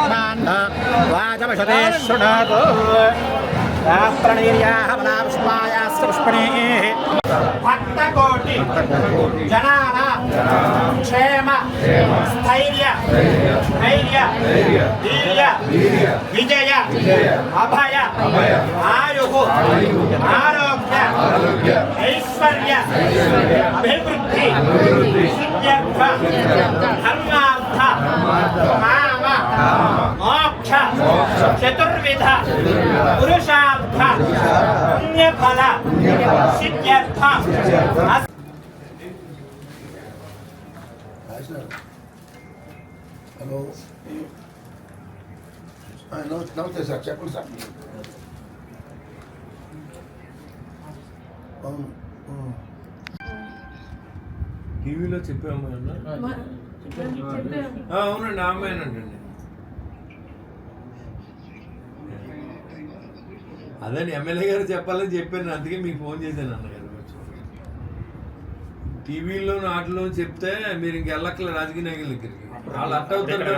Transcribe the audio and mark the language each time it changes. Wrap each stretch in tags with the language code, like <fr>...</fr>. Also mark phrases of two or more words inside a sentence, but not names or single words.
<sa>ప్రణీర్యాహ सहस्रपुष्पणेः भक्तकोटि जनानां क्षेम स्थैर्य धैर्य वीर्य विजय अभय आयुः आरोग्य ऐश्वर्य अभिवृद्धि सिद्ध्यर्थ धर्मार्थ काम मोक्ष चतुर्विध पुरुषार्थ पुण्यफल सिद्ध्यर्थ</sa> <te>హలో నమస్తే సార్ చెప్పండి సార్ అవును టీవీలో చెప్పాము అవునండి ఆమెనండి అదే ఎమ్మెల్యే గారు చెప్పాలని చెప్పాను అందుకే మీకు ఫోన్ చేశాను అన్నగారు టీవీలో నాటిలో చెప్తే మీరు ఇంకెళ్ళక్కలే రాజకీయ నాయకుల దగ్గరికి వాళ్ళు అట్ట అవుతారు కదా</te>